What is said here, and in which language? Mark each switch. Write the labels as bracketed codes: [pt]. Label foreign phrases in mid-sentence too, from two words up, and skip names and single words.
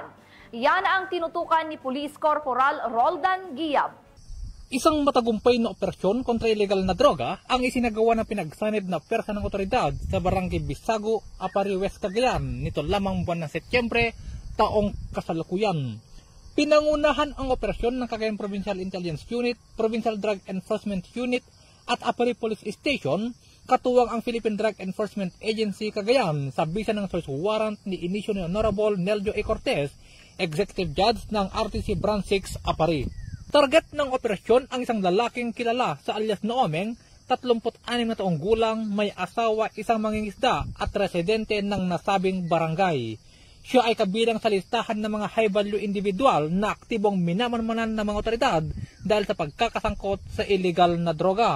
[tl] Yan ang tinutukan ni Police Corporal Roldan Giab. Isang matagumpay na operasyon kontra illegal na droga ang isinagawa ng pinagsanib na pwersa ng otoridad sa Barangay Bisago, Apari, West Cagayan nito lamang buwan ng Setyembre taong kasalukuyan. Pinangunahan ang operasyon ng Cagayan Provincial Intelligence Unit, Provincial Drug Enforcement Unit at Apari Police Station, katuwang ang Philippine Drug Enforcement Agency Cagayan sa bisa ng [en] search warrant [tl] ni Inicio ni Honorable Neljo A. Cortez, Executive Judge ng RTC Branch 6 Apari. Target ng operasyon ang isang lalaking kilala sa alias Noomeng, 36 na taong gulang, may asawa, isang mangingisda at residente ng nasabing barangay. Siya ay kabilang sa listahan ng mga [en] high-value individual [tl] na aktibong minamanmanan ng mga otoridad dahil sa pagkakasangkot sa illegal na droga.